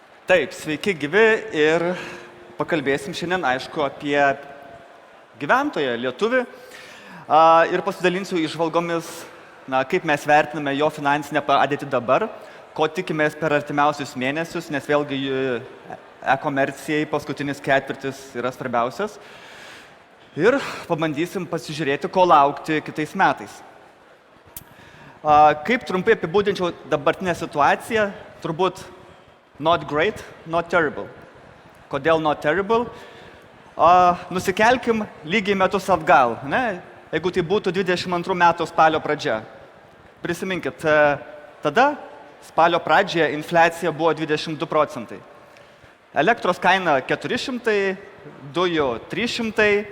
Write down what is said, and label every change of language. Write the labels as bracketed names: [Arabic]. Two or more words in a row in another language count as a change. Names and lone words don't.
[Lithuanian] Taip, sveiki gyvi ir pakalbėsim šiandien, aišku, apie gyventoją, lietuvį ir pasidalinsiu įžvalgomis, kaip mes vertiname jo finansinę padėtį dabar, ko tikimės per artimiausius mėnesius, nes vėlgi e-komercijai paskutinis ketvirtis yra svarbiausias. Ir pabandysim pasižiūrėti, ko laukti kitais metais. Kaip trumpai apibūdinčiau dabartinę situaciją, turbūt [English] not great, not terrible. [Lithuanian] Kodėl [English] not terrible? [Lithuanian] Nusikelkim lygiai metus atgal, ne? Jeigu tai būtų 22 metų spalio pradžia. Prisiminkit, tada spalio pradžioje infliacija buvo 22%. Elektros kaina 400, dujų 300.